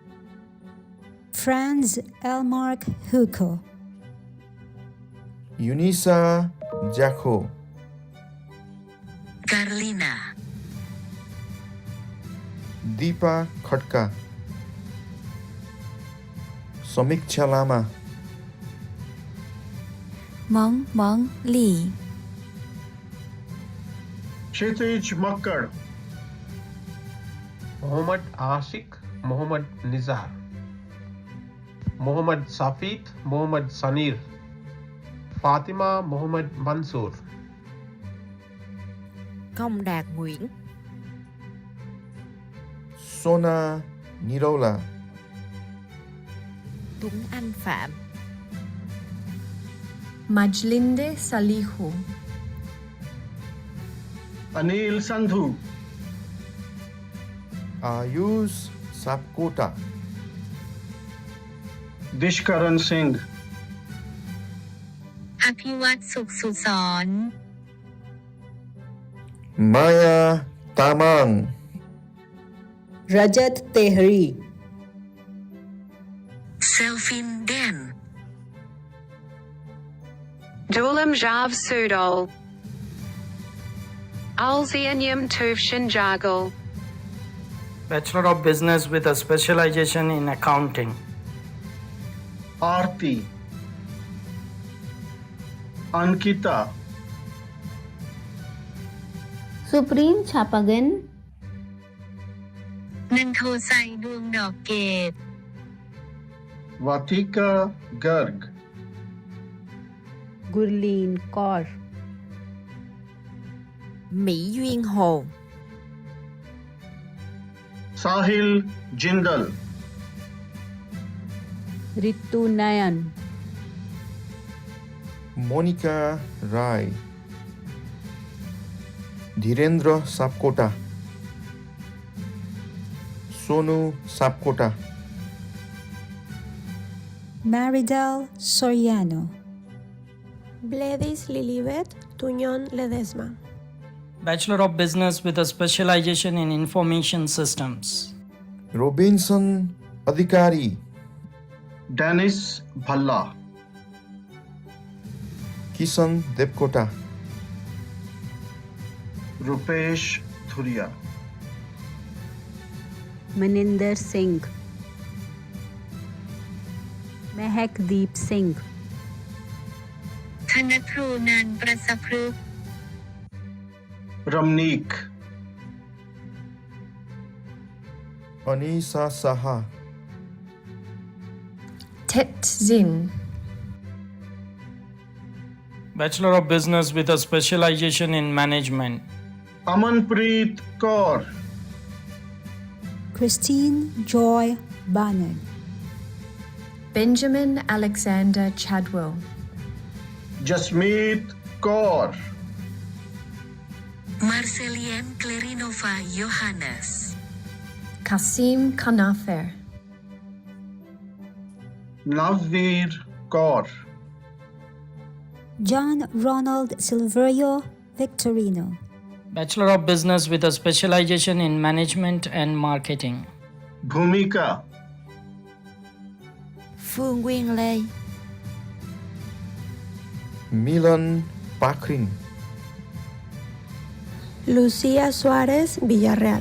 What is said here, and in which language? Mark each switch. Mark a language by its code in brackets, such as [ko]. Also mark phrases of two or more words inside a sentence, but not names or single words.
[en] Franz Elmark Huko. Unisa Jaco. Carlina. Deepa Khatka. Samiksha Lama. Mong Mong Lee. Kshitij Makkar. Mohammed Ashik, Mohammed Nizar. Mohammed Safit, Mohammed Sanir. Fathima, Mohammed Mansoor. Công Đạt Nguyễn. Sona Nirola. Tuấn Anh Phạm. Majlinde Salihu. Anil Sandhu. Ayush Sapkota. Dishkaran Singh. อภิวัตสุขสุสร Maya Tamang. Rajat Tehri. Selfin Den. Dulam Jav Sudol. Alzianyam Tuv Shinjagal. Bachelor of Business with a specialization in accounting. Aarti. Ankita. Supreme Chapagan. นันโทไซดวงดอกเกต Vatika Garg. Gurleen Kaur. Mỹ Duyên Hồ. Sahil Jindal. Ritu Nayan. Monica Rai. धीरेन्द्र सापकोटा, सोनू सापकोटा, Maridel Soriano, Gladys Lilibet Tuñón Ledesma. Bachelor of Business with a specialization in Information Systems. Robinson Adhikari, Dennis Bhalla, Kisan Depkota, Rupesh Thuria, Maninder Singh, Mehakdeep Singh, ธนครูนันท์ประสพฤกษ์ Ramneek, Anisa Saha, Tet Zin, Bachelor of Business with a specialization in Management. Amanpreet Kaur, Christine Joy Barnard, Benjamin Alexander Chadwell, Jasmeet Kaur, Marcelien Klerinova Johannes, Kasim Kanafer, Navveer Kaur, John Ronald Silverio Victorino, Bachelor of Business with a specialization in Management and Marketing. Bhumika, Phương Nguyên Lê, Milan Pakrin, Lucía Suárez Villarreal.